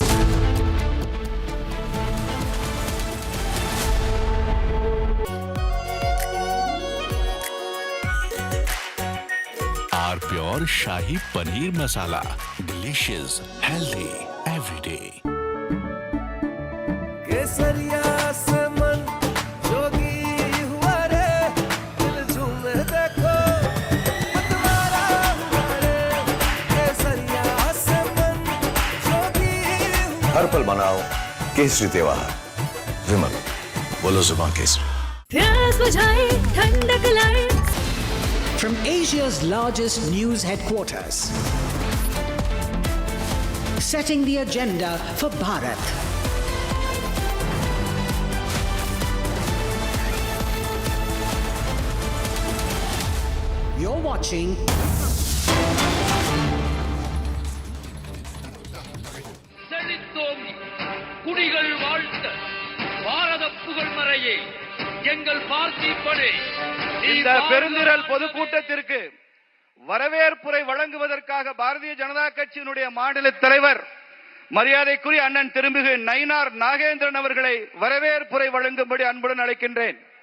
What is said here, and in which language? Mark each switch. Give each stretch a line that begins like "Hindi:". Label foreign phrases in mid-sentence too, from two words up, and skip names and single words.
English: our pure Shahi Paneer Masala. Delicious, healthy, every day.
Hindi: हर पल मनाओ केसरी त्योहार विमल बोलो जुबान केसरी
English: From Asia's largest news headquarters, setting the agenda for Bharat. You're watching
Tamil: குடிகள் வாழ்த்த பாரத புகழ் மறையே எங்கள் பார்த்தி படை. இந்த பெருந்திரள் பொதுக்கூட்டத்திற்கு வரவேற்புரை வழங்குவதற்காக பாரதிய ஜனதா கட்சியினுடைய மாநில தலைவர் மரியாதைக்குரிய அண்ணன் திருமிகு நயினார் நாகேந்திரன் அவர்களை வரவேற்புரை வழங்கும்படி அன்புடன் அழைக்கின்றேன்.